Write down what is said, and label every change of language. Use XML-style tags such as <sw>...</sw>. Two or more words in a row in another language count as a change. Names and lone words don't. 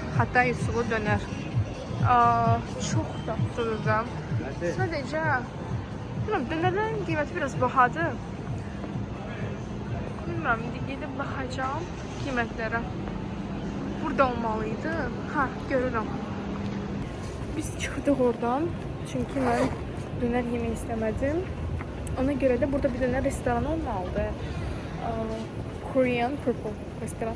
<tr>Hatta Yusuf'u döner. Çok tatlıdır da. Sadece bilmiyorum, dönerlerin qiyməti biraz bahadır. Bilmiyorum,</tr> <az>indi gedib baxacağım qiymətlərə.</az> <tr>Burada olmalıydı. Ha, görürüm.</tr> <az>Biz çıxdıq oradan. Çünki mən döner yemək istəmədim. Ona görə də burada bir döner restoranı olmalıdır. Korean Purple restoranı.</az>